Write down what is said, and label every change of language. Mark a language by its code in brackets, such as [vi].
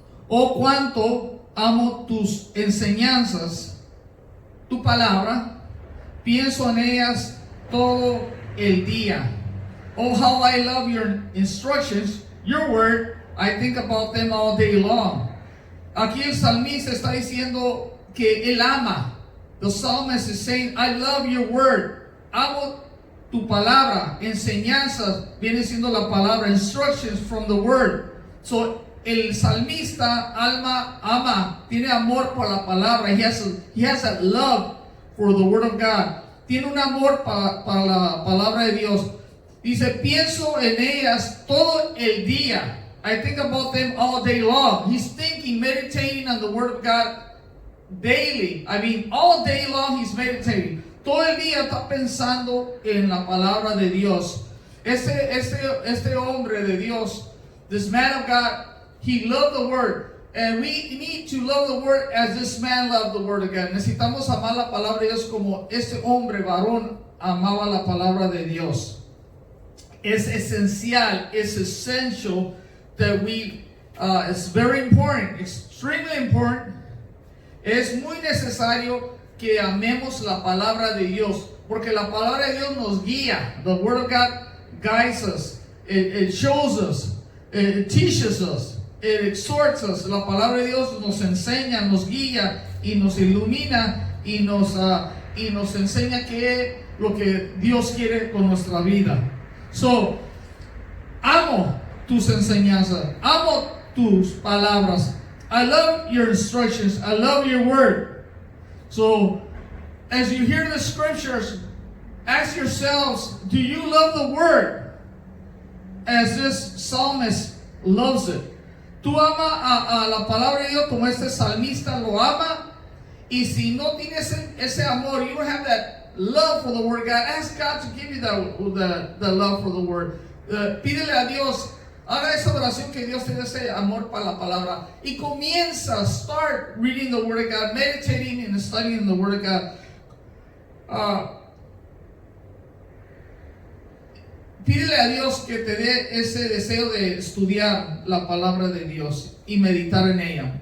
[es] Oh, cuánto amo tus enseñanzas, tu palabra, pienso en ellas todo el día. [en] Oh, how I love your instructions, your word, I think about them all day long. [es] Aquí el salmista está diciendo que él ama. [en] The psalmist is saying, I love your word. [es] Amo tu palabra. Enseñanzas viene siendo la palabra. [en] Instructions from the word. [es] So, el salmista ama, tiene amor por la palabra. [en] He has a love for the word of God. [es] Tiene un amor para la palabra de Dios. Dice, pienso en ellas todo el día. [en] I think about them all day long. He's thinking, meditating on the word of God daily. I mean, all day long he's meditating. [es] Todo el día está pensando en la palabra de Dios. Este hombre de Dios, [en] this man of God, he loved the Word. And we need to love the Word as this man loved the Word of God. [es] Necesitamos amar la palabra de Dios como este hombre, varón, amaba la palabra de Dios. Es esencial, [en] it's essential that it's very important, extremely important. [es] Es muy necesario que amemos la palabra de Dios, porque la palabra de Dios nos guía. [en] The Word of God guides us, it shows us, it teaches us, it exhorts us. [es] La palabra de Dios nos enseña, nos guía y nos ilumina y nos enseña lo que Dios quiere con nuestra vida. So, amo tus enseñanzas, amo tus palabras. [en] I love your instructions, I love your word. So, as you hear the scriptures, ask yourselves, do you love the word as this psalmist loves it? [es] ¿Tú amas a la palabra de Dios como este salmista lo ama? Y si no tienes ese amor, [en] you don't have that love for the word of God, ask God to give you the love for the word. [es] Pídele a Dios, haga esa oración, que Dios te dé ese amor para la palabra. [en] Y start reading the word of God, meditating and studying the word of God. [es] Pídele a Dios que te dé ese deseo de estudiar la palabra de Dios y meditar en ella.